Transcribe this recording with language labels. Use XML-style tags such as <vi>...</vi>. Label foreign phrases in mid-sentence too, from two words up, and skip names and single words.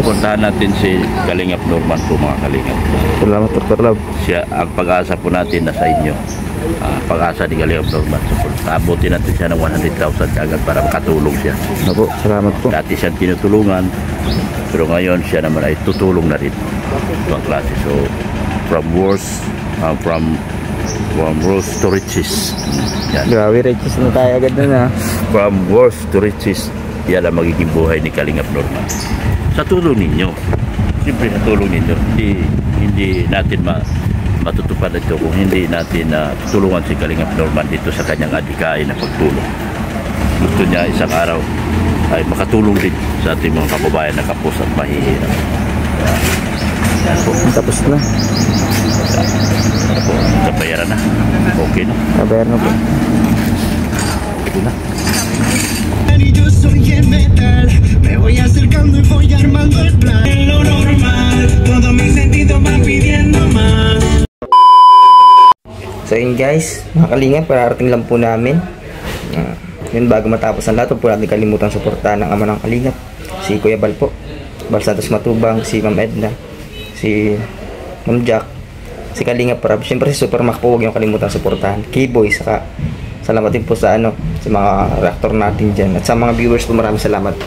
<tl>Puntahan natin si Kalingap Norman po, mga Kalingap. Salamat, Dr. Lab. Siya, ang pag-asa po natin na sa inyo. Pag-asa ni Kalingap Norman. Abutin natin siya ng 100,000 agad para makatulong siya. Opo, salamat po. Dati siyang tinutulungan, pero ngayon siya naman ay tutulong na rin. Ibang klase.</tl> <en>So, from worst to riches.</en> <tl>Yan. Grabe, riches na tayo agad na.</tl> <en>From worst to riches,</en> <tl>yan ang magiging buhay ni Kalingap Norman. Sa tulong ninyo. Siyempre sa tulong ninyo. Hindi natin matutupad ito kung hindi natin tutulungan si Kalingap Norman dito sa kanyang adhikain na pagtulong. Gusto niya isang araw ay makatulong din sa ating mga kababayan na kapos at mahihirap. Yan po. Tapos na. Yan po. Kabayaran na. Okay na. Kabayaran na po. Okay na.</tl> <es>Y yo soy el metal, me voy acercando y voy armando el plan. En lo normal, todos mis sentidos van pidiendo más.</es> <tl>So yun guys, mga Kalingap, pararating lang po namin. Yun, bago matapos ang lahat, po natin kalimutan suportahan ng ama ng Kalingap, si Kuya Bal po, Bal Santos Matubang, si Ma'am Edna, si Ma'am Jack, si Kalingap Prab, syempre si Super Mac po, huwag yung kalimutan suportahan, K-Boy, saka salamat din po sa sa mga reactor natin dyan, at sa mga viewers po, maraming salamat po.</tl>